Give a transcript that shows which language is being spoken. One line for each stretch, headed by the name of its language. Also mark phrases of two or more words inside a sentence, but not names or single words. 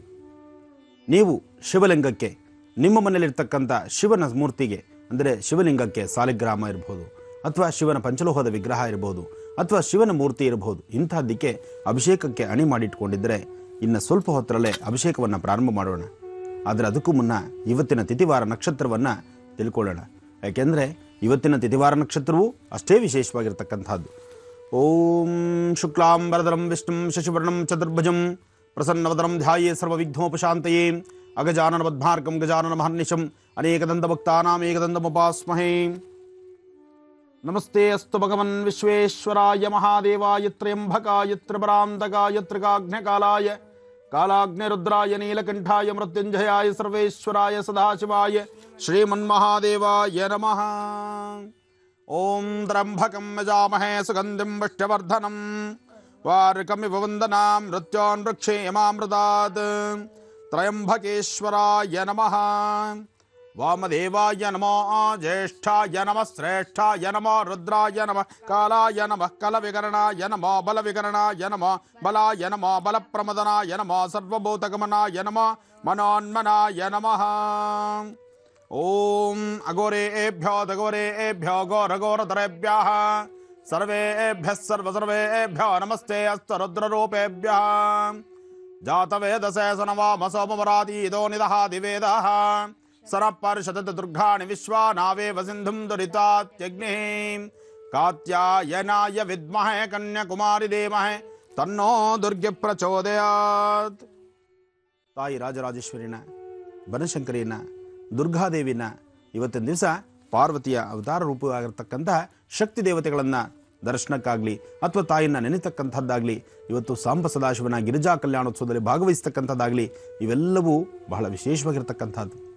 Kannada: ನೀವು ಶಿವಲಿಂಗಕ್ಕೆ, ನಿಮ್ಮ ಮನೆಯಲ್ಲಿರ್ತಕ್ಕಂಥ ಶಿವನ ಮೂರ್ತಿಗೆ ಅಂದರೆ ಶಿವಲಿಂಗಕ್ಕೆ ಸಾಲಿಗ್ರಾಮ ಇರ್ಬೋದು, ಅಥವಾ ಶಿವನ ಪಂಚಲೋಹದ ವಿಗ್ರಹ ಇರ್ಬೋದು, ಅಥವಾ ಶಿವನ ಮೂರ್ತಿ ಇರಬಹುದು, ಇಂತಹದ್ದಕ್ಕೆ ಅಭಿಷೇಕಕ್ಕೆ ಅಣಿ ಮಾಡಿಟ್ಕೊಂಡಿದ್ದರೆ ಇನ್ನು ಸ್ವಲ್ಪ ಹೊತ್ತರಲ್ಲೇ ಅಭಿಷೇಕವನ್ನು ಪ್ರಾರಂಭ ಮಾಡೋಣ. ಆದರೆ ಅದಕ್ಕೂ ಮುನ್ನ ಇವತ್ತಿನ ತಿಥಿವಾರ ನಕ್ಷತ್ರವನ್ನು ತಿಳ್ಕೊಳ್ಳೋಣ. ಯಾಕೆಂದರೆ ಇವತ್ತಿನ ತಿಥಿವಾರ ನಕ್ಷತ್ರವು ಅಷ್ಟೇ ವಿಶೇಷವಾಗಿರ್ತಕ್ಕಂಥದ್ದು.
Sanskrit: ಓಂ ಶುಕ್ಲಾಂಬರಧರಂ ವಿಷ್ಣುಂ ಶಶಿವರ್ಣಂ ಚತುರ್ಭುಜಂ ಪ್ರಸನ್ನವದನಂ ಧ್ಯಾಯೇ ಸರ್ವವಿಘ್ನೋಪಶಾಂತಯೇ ಅಗಜಾನನ ಪದ್ಮಾರ್ಕಂ ಗಜಾನನ ಮಹರ್ನಿಶಂ ಅನೇಕದಂತ ಭಕ್ತಾನಾಂ ಏಕದಂತಮುಪಾಸ್ಮಹೇ. ನಮಸ್ತೆ ಅಸ್ತು ಭಗವನ್ ವಿಶ್ವೇಶ್ವರಾಯ ಮಹಾದೇವಾಯ ತ್ರಯಂಬಕಾಯ ತ್ರಿಪರಾಂತಕಾಯ ತ್ರಿಕಾಗ್ನ್ಯಕಾಲಾಯ ಕಾಲಾಗ್ನಿರುದ್ರಾಯ ನೀಲಕಂಠಾಯ ಮೃತ್ಯುಂಜಯಾಯ ಸರ್ವೇಶ್ವರಾಯ ಸದಾಶಿವಾಯ ಶ್ರೀಮನ್ಮಹಾದೇವಾಯ ನಮಃ. ಓಂ ತ್ರ್ಯಂಬಕಂ ಯಜಾಮಹೇ ಸುಗಂಧಿಂ ಪುಷ್ಟ್ಯವರ್ಧನಂ ವಾರ್ಕಮಿವ ವಂದನಾಂ ಮೃತ್ಯೋನ್ ವೃಕ್ಷೇಮಾಮೃತಾತ್. ತ್ರಯಂಬಕೇಶ್ವರಾಯ ನಮಃ. ವಾಮದೇವಾಯ ನಮೋ ಜ್ಯೇಷ್ಠಾಯ ನಮಃ ಶ್ರೇಷ್ಠಾಯ ನಮೋ ರುದ್ರಾಯ ನಮಃ ಕಾಲಾಯ ನಮಃ ಕಲವಿಕರಣಾಯ ನಮೋ ಬಲವಿಕರಣಾಯ ನಮೋ ಬಲಾಯ ನಮೋ ಬಲಪ್ರಮದನಾಯ ನಮೋ ಸರ್ವಭೂತಗಮನಾಯ ನಮೋ ಮನೋನ್ಮನಾಯ ನಮಃ. ಓಂ ಅಘೋರೇಭ್ಯೋ ದಘೋರೇಭ್ಯೋ ಘೋರಘೋರಧರೇಭ್ಯಃ ಸರ್ವೇಭ್ಯಃ ಸರ್ವೇಭ್ಯೋ ನಮಸ್ತೆ ಅಸ್ತು ರುದ್ರರೂಪೇಭ್ಯಃ ಜಾತವೇದಸೇ ಸನವಾಮಸೋಮರಾತೀದೋ ನಿದಹಾತಿ ವೇದಃ ಸರಪರ್ಷದತ್ ದುರ್ಗಾಣಿ ವಿಶ್ವಾ ನಾವೇವ ಸಿಂಧುಂ ದುರಿತಾತ್ಯಗ್ನಿಃ ಕಾತ್ಯಾಯನಾಯ ವಿದ್ಮಹೇ ಕನ್ಯಾಕುಮಾರಿ ಧೀಮಹಿ ತನ್ನೋ ದುರ್ಗೆ ಪ್ರಚೋದಯಾತ್.
Kannada: ತಾಯಿ ರಾಜರಾಜೇಶ್ವರಿನ, ಬನಶಂಕರಿನ, ದುರ್ಗಾದೇವಿನ ಇವತ್ತಿನ ದಿವಸ ಪಾರ್ವತಿಯ ಅವತಾರ ರೂಪವಾಗಿರ್ತಕ್ಕಂತಹ ಶಕ್ತಿ ದೇವತೆಗಳನ್ನು ದರ್ಶನಕ್ಕಾಗಲಿ ಅಥವಾ ತಾಯಿಯನ್ನು ನೆನೆತಕ್ಕಂಥದ್ದಾಗಲಿ, ಇವತ್ತು ಸಾಂಬ ಸದಾಶಿವನ ಗಿರಿಜಾ ಕಲ್ಯಾಣೋತ್ಸವದಲ್ಲಿ ಭಾಗವಹಿಸ್ತಕ್ಕಂಥದ್ದಾಗಲಿ, ಇವೆಲ್ಲವೂ ಬಹಳ ವಿಶೇಷವಾಗಿರ್ತಕ್ಕಂಥದ್ದು.